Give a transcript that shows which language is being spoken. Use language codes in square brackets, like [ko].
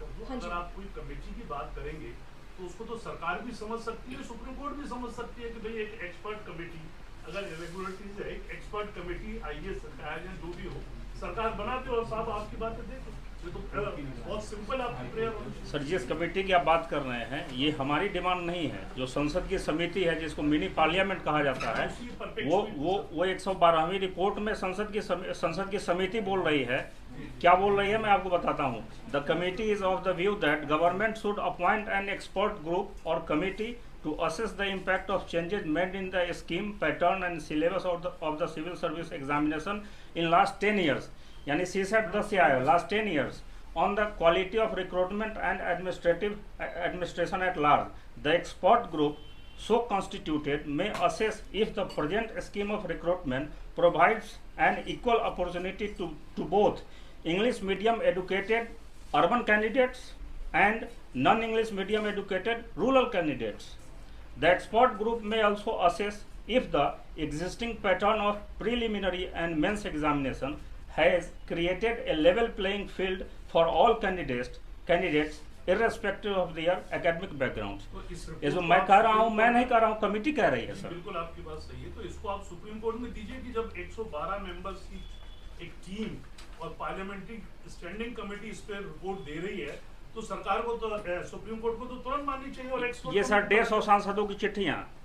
[hi] अगर आप कोई कमेटी की बात करेंगे तो उसको तो सरकार भी समझ सकती है, सुप्रीम कोर्ट भी समझ सकती है कि भाई एक एक्सपर्ट कमेटी अगर इरेगुलरिटीज है, एक एक्सपर्ट कमेटी आईएएस जो भी हो सरकार बनाते और साहब आपकी बातें देखो, ये तो बहुत सिंपल आपकी प्रेयर। सर जिस कमेटी की आप बात कर रहे हैं ये हमारी डिमांड नहीं है, जो संसद की समिति है जिसको मिनी पार्लियामेंट कहा जाता है, वो 112वीं रिपोर्ट में संसद की समिति बोल रही है। क्या बोल रही है मैं आपको बताता हूँ। [en] the committee is of the view that government should appoint an expert group or committee to assess the impact of changes made in the scheme, pattern and syllabus of the civil service examination in last 10 years, [hi] यानी CSAT 10 से आया [en] last 10 years, on the quality of recruitment and administration at large. The expert group so constituted may assess if the present scheme of recruitment provides an equal opportunity to both English medium educated urban candidates and non-English medium educated rural candidates. The expert group may also assess if the existing pattern of preliminary and mains examination has created a level playing field for all candidates irrespective of their academic backgrounds. [hi] ये जो मैं कह रहा हूँ मैं नहीं कह रहा हूँ, कमेटी कह रही है सर। बिल्कुल आपकी बात सही है, तो इसको आप सुप्रीम कोर्ट में दीजिए कि जब 112 मेंबर्स की एक टीम और पार्लियामेंट्री स्टैंडिंग कमेटी इस पर रिपोर्ट दे रही है तो सरकार को तो सुप्रीम कोर्ट को तो तुरंत माननी चाहिए। और ये सर 150 सांसदों की चिट्ठियाँ,